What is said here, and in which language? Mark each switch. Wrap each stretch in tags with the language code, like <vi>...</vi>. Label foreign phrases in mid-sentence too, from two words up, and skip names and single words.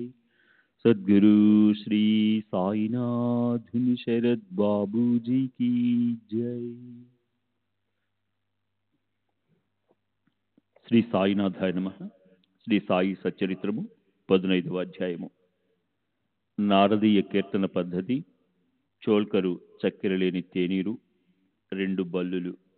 <hi>सद्गुरु श्री साईनाथ शरद बाबू जी की जय।</hi> <te>శ్రీ సాయినాథాయ నమః. శ్రీ సాయి సచ్చరిత్రము 15వ అధ్యాయము. నారదీయ కీర్తన పద్ధతి. చోల్కరు చక్కెర లేని తేనీరు, 2 బల్లులు.</te>